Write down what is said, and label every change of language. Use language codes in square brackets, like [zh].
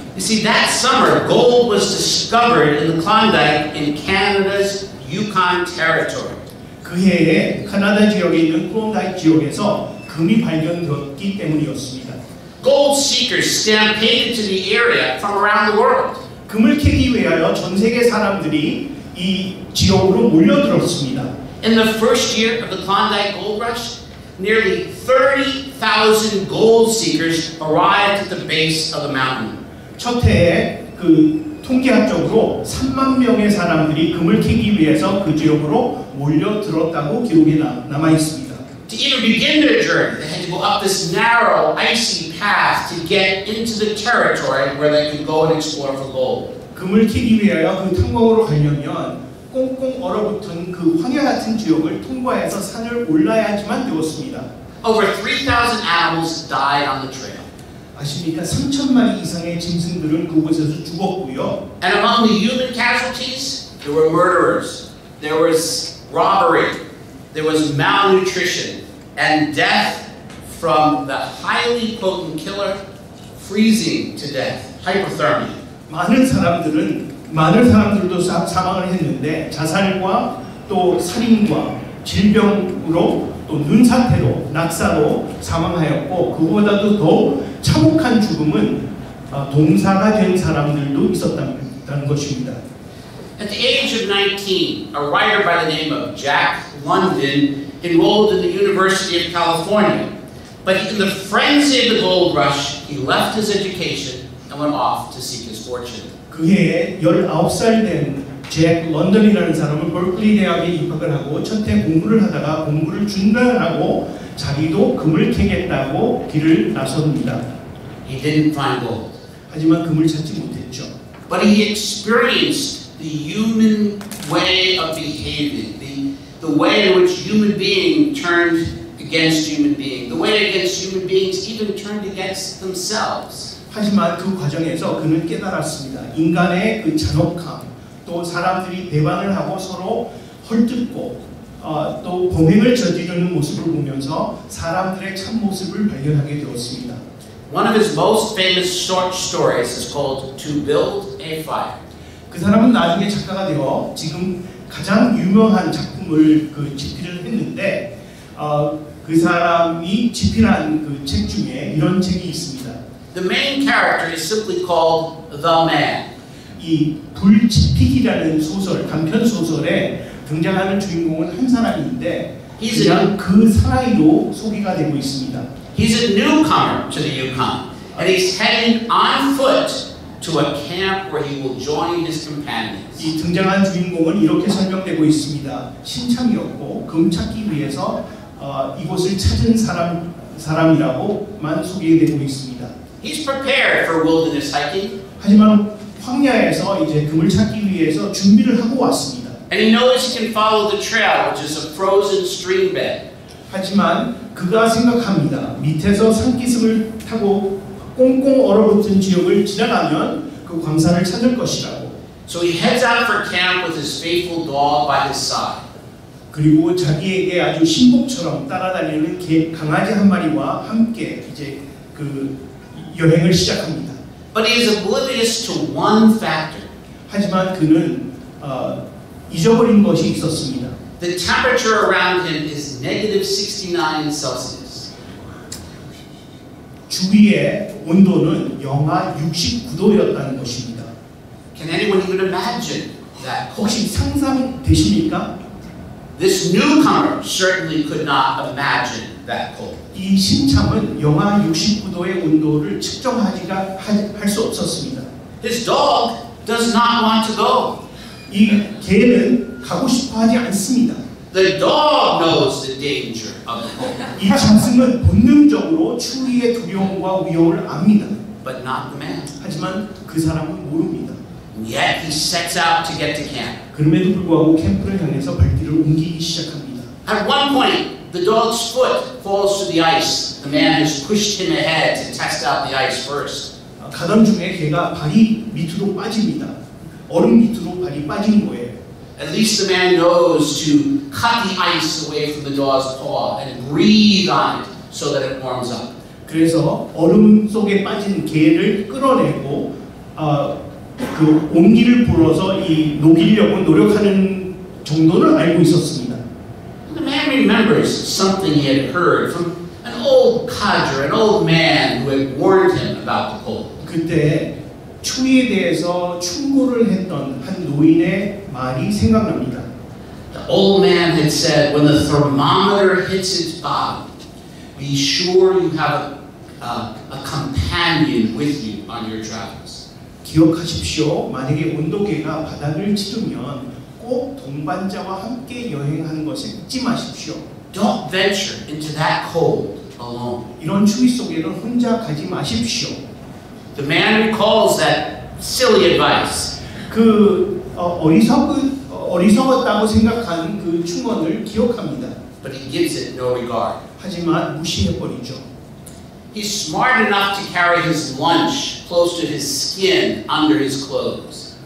[en] You see, that summer, gold was discovered in the Klondike in Canada's Yukon Territory. [ko] 그 해에 카나다 지역에 있는 클론다이크 지역에서 금이 발견되었기 때문이었습니다. [en] Gold seekers stampeded to the area from around the world. [ko] 금을 캐기 위하여 전 세계 사람들이 이 지역으로 몰려들었습니다. [en] In the first year of the Klondike Gold Rush, nearly 30,000 gold seekers arrived at the base of the mountain. [ko] 첫 해에 그 통계학적으로 3만 명의 사람들이 금을 캐기 위해서 그 지역으로 몰려들었다고 기록에 남아 있습니다. [en] To even begin their journey, they had to go up this narrow, icy path to get into the territory where they could go and explore for gold. [ko] 금을 캐기 위하여 그 탐험으로 가려면 꽁꽁 얼어붙은 그 황야 같은 지역을 통과해서 산을 올라야지만 되었습니다. [en] Over 3,000 animals died on the trail. [ko] 아십니까? 3,000마리 이상의 짐승들은 그곳에서 죽었고요. [en] And among the human casualties, there were murderers, there was robbery, there was malnutrition, and death from the highly potent killer freezing to death, hypothermia. [ko] 많은 사람들도 사망을 했는데 자살과 또 살인과 질병으로 또 눈사태로 낙사로 사망하였고 그보다도 더 참혹한 죽음은 동사가 된 사람들도 있었다는 것입니다. [en] At the age of 19, a writer by the name of Jack London enrolled in the University of California. But in the frenzy of the gold rush, he left his education and went off to seek his fortune. [ko] 그 해에 19살 된 잭 런던이라는 사람은 버클리 대학에 입학을 하고 첫해 공부를 하다가 공부를 중단하고 자기도 금을 캐겠다고 길을 나섭니다. [en] He didn't find gold. [ko] 하지만 금을 찾지 못했죠. [en] But he experienced the human way of behaving, the way in which human being turned against human being, the way against human beings even turned against themselves. [ko] 하지만 그 과정에서 그는 깨달았습니다. 인간의 그 잔혹함, 또 사람들이 배반을 하고 서로 헐뜯고 또 범행을 저지르는 모습을 보면서 사람들의 참 모습을 발견하게 되었습니다. [en] One of his most famous short stories is called To Build a Fire. [ko] 그 사람은 나중에 작가가 되어 지금 가장 유명한 작품을 집필을 했는데 그 사람이 집필한 그 책 중에 이런 책이 있습니다. [en] The main character is simply called The Man. [ko] 이 불지피기라는 소설, 단편 소설에 등장하는 주인공은 한 사람인데 그냥 그 사나이로 소개가 되고 있습니다. [en] He's a newcomer to the Yukon, and he's heading on foot to a camp where he will join his companions. [ko] 이 등장한 주인공은 이렇게 설명되고 있습니다. 신참이었고 금 찾기 위해서 이곳을 찾은 사람이라고만 소개되고 있습니다. [en] He's prepared for wilderness hiking. [ko] 하지만 황야에서 이제 금을 찾기 위해서 준비를 하고 왔습니다. [en] And he knows he can follow the trail, which is a frozen stream bed. [ko] 하지만 그가 생각합니다. 밑에서 산기슭을 타고 꽁꽁 얼어붙은 지역을 지나가면 그 광산을 찾을 것이라고. [en] So he heads out for camp with his faithful dog by his side. [ko] 그리고 자기에게 아주 신복처럼 따라다니는 강아지 한 마리와 함께 이제 그 여행을 시작합니다. [en] But he is oblivious to one factor. [ko] 하지만 그는 잊어버린 것이 있었습니다. [en] The temperature around him is -69 Celsius. [ko] 주위의 온도는 영하 69도였다는 것입니다. [en] Can anyone even imagine that? [ko] 혹시 상상되십니까? [en] This newcomer certainly could not imagine that cold. [ko] 이 신참은 영하 69도의 온도를 측정하지가 할 수 없었습니다. [en] His dog does not want to go. [ko] 이 개는 가고 싶어 하지 않습니다. [en] The dog knows the danger of the cold, [ko] 이 짐승은 본능적으로 추위의 두려움과 위험을 압니다. [en] but not the man. [ko] 하지만 그 사람은 모릅니다. [en] And yet he sets out to get to camp. [ko] 그럼에도 불구하고 캠프를 향해서 발길을 옮기기 시작합니다. [en] At one point, the dog's foot falls to the ice. The man has pushed him ahead to test out the ice first. [ko] 가던 중에 개가 발이 밑으로 빠집니다. 얼음 밑으로 발이 빠진 거예요. [en] At least the man knows to cut the ice away from the dog's paw and breathe on it so that it warms up. [ko] 그래서 얼음 속에 빠진 개를 끌어내고 그 온기를 불어서 이 녹이려고 노력하는 정도는 알고 있었습니다. [en] The man remembers something he had heard from an old codger, an old man who had warned him about the cold. [ko] 그때 추위에 대해서 충고를 했던 한 노인의 말이 생각납니다. [en] The old man had said, when the thermometer hits its bottom, be sure you have a companion with you on your travels. [ko] 기억하십시오. 만약에 온도계가 바닥을 치르면 꼭 동반자와 함께 여행하는 것을 잊지 마십시오. [en] Don't venture into that cold alone. [ko] 이런 추위 속에는 혼자 가지 마십시오. [en] The man recalls that silly advice. [ko] 그 어리석었다고 생각한 그 충언을 기억합니다. [en] But he gives it no regard. [ko] 하지만 무시해버리죠. [en] He's smart enough to carry his lunch close to his skin under his clothes.